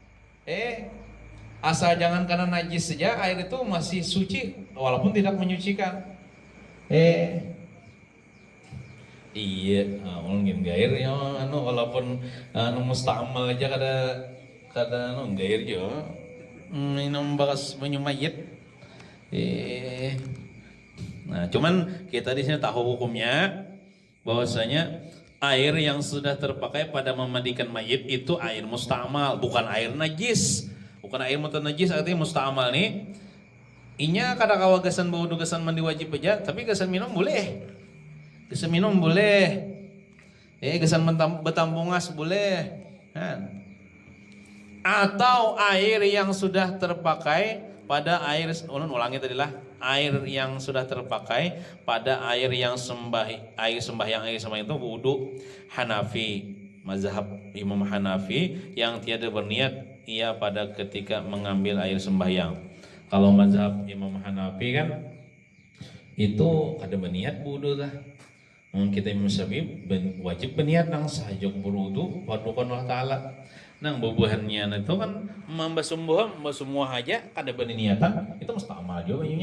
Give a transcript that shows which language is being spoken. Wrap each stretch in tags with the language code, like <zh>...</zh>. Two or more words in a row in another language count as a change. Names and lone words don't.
<id>Asal jangan kena najis saja air itu masih suci walaupun tidak menyucikan.</id> <bjn>Iya, mungkin gair ya, walaupun mustamal aja kada gair jo, minum bakas banyu mayit,</bjn> <id>Nah, cuman kita di sini tahu hukumnya bahwasanya air yang sudah terpakai pada memandikan mayit itu air mustamal, bukan air najis. Bukan air najis, artinya mustamal nih.</id> <bjn>Inya kada kawa gasan baudu gasan mandi wajib aja, tapi gasan minum boleh. Gasan minum boleh. Gasan betampungas boleh. Kan?</bjn> <id>Atau air yang sudah terpakai pada air, ulangi tadi lah, air yang sudah terpakai pada air sembahyang itu wudu Hanafi, mazhab Imam Hanafi yang tiada berniat ia pada ketika mengambil air sembahyang. Kalau mazhab Imam Hanafi kan itu ada berniat wudu lah.</id> <bjn>Kita Imam Syafi'i wajib berniat nang sahajok berwudu padukan</bjn> <ar>Allah Ta'ala.</ar> <bjn>Nang bubuhannya itu kan membasuh aja kada berniatan itu mustamal juga banyunya.</bjn>